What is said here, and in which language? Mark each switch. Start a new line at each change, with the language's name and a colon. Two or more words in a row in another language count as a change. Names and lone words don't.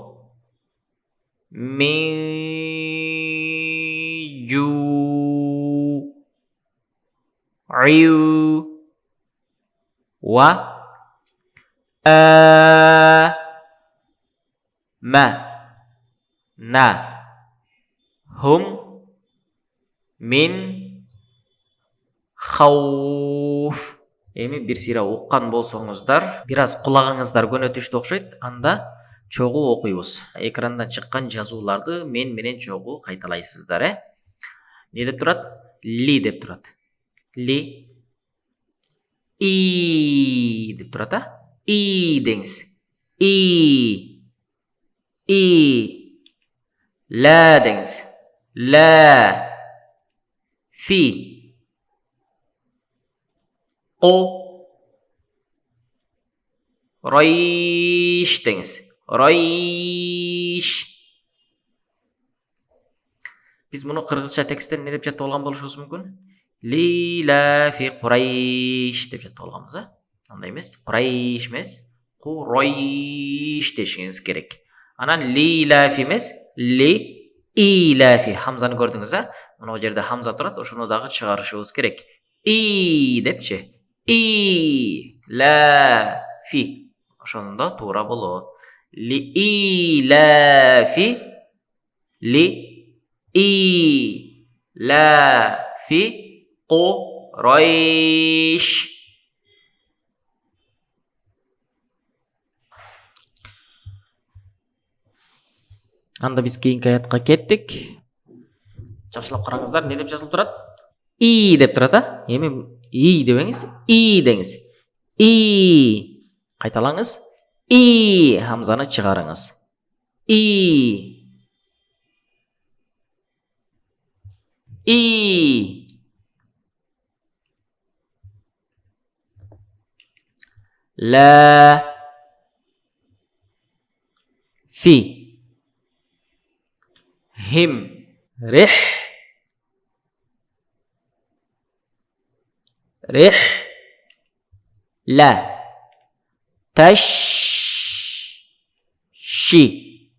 Arabic: من جوع و هم من خوف.
Kyrgyz: Эми бир сыйра уккан болсоңуздар, бир аз кулагыңыздар көнөтүштү окшойт. Анда чогуу окуйбуз. Экрандан чыккан жазууларды мен менен чогуу кайталайсыздар, Не деп турат? Ли деп турат. Ли. И деп турат, И деңиз. И. Ла деңиз.
Arabic: Ла. Фи.
Kyrgyz: О. Райш деңиз.
Arabic: Райш.
Kyrgyz: Биз муну кыргызча тексттен не деп жаттап алган болушубуз мүмкүн? Ли ла фи Курайш деп жаттап алганбыз, Андай эмес, Курайш эмес, Курайш дешиңиз керек. Анан ли ла фи эмес, ли и ла фи. Хамзаны көрдүңүз, Мына жерде хамза турат, ошону дагы чыгарышыбыз керек. И депчи. И ла фи. Ошондо туура болот. Ли и ла фи.
Arabic: Ли и ла фи Курайш.
Kyrgyz: Анда биз кийинки аятка кеттик. Жакшылап караңыздар, не деп жазылып турат? И деп турат, Эми и дебеңиз, и деңиз. И. Кайталаңыз. И хамзаны чыгарыңыз.
Arabic: И. И. لا في هم رح لا تش شي